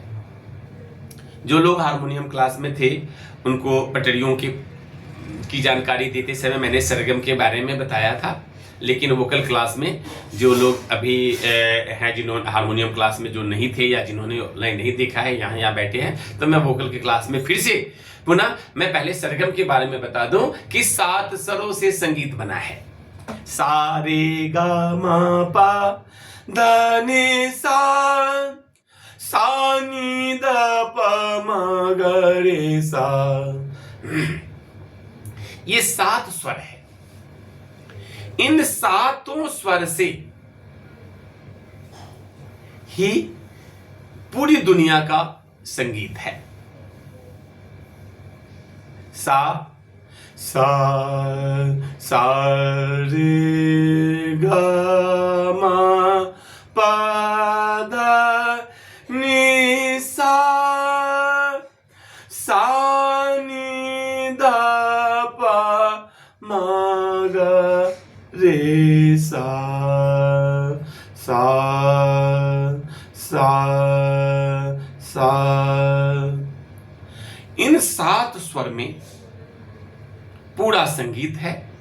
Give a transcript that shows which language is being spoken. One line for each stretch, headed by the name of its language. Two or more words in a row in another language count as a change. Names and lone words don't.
Hindi: जो लोग हारमोनियम क्लास में थे उनको पटरियों की जानकारी देते समय मैंने सरगम के बारे में बताया था, लेकिन वोकल क्लास में जो लोग अभी हैं, जिन्होंने हारमोनियम क्लास में जो नहीं थे या जिन्होंने ऑनलाइन नहीं देखा है, यहाँ बैठे हैं, तो मैं वोकल की क्लास में फिर से पुनः मैं पहले सरगम के बारे में बता दूं कि 7 स्वरों से संगीत बना है। सा रे गा मा पा ध नि सा, सा नी ध प म ग रे सा। ये 7 स्वर है। इन 7 स्वर से ही पूरी दुनिया का संगीत है। सा सा रे गा मा पा धा नि सा, सा नि धा पा मा गा रे सा, सा सा सा। इन 7 स्वर में पूरा संगीत है।